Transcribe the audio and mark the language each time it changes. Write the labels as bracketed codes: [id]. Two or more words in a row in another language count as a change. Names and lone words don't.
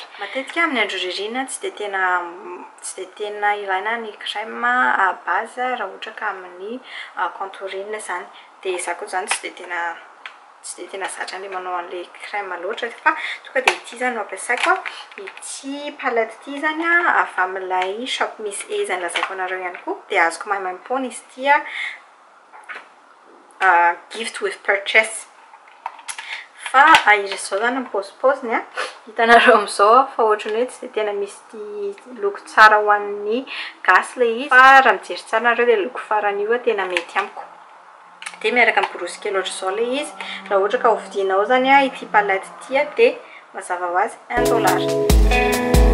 [mg] Matetika amin'ny andro ririnina tsy de tena ilaina ny [fr] crème base [mg] raha ohatra ka amin'ny contouring zany. De za koa zany tsy de tena zatra le manao an'le crème loatra fa tonga de ity zany no ampiasaiko. Ity palette ity zany avy amin'ilay shop misy zany lazaiko anareo ihany koa. De azoko maimaimpoana izy ity [en] gift with purchase. [mg] Fa izy zao zany pose-poseny hitanareo amizao fa ohatrany hoe tsy de tena misy loko tsara ho an'ny gasy le izy fa raha mijery tsara nareo le loko farany io tena mety amiko. De miaraka amin'ny borosy kely ohatra zao le izy raha ohatra ka hovidinao zany ity palette ity de mazava ho azy $1.